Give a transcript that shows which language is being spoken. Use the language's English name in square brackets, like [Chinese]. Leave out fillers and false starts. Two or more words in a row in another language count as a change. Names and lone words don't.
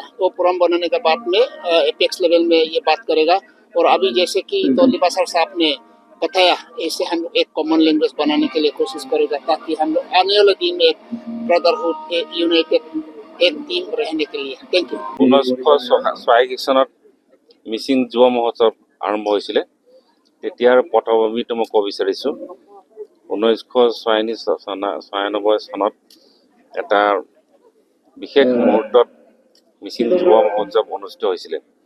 [Hindi] वो फोरम बनाने के बाद में [English] apex level [Hindi] में ये बात करेगा। और अभी जैसे कि तोलिबा साहब ने बताया, ऐसे हम लोग एक [English] common language [Hindi] बनाने के लिए कोशिश करेगा, ताकि हम लोग आने वाले दिन में एक ब्रदरहुड, एक यूनाइटेड एक टीम रहने के लिए। [English] thank you. [Assamese] 1946 চনত মিচিং যুৱ মহোৎসৱ আৰম্ভ হৈছিলে। তেতিয়াৰ পটভূমিটো মই ক'ব বিচাৰিছোঁ। 1996 চনত এটা বিশেষ মুহূৰ্তত মিচিং যুৱ মহোৎসৱ অনুষ্ঠিত হৈছিলে।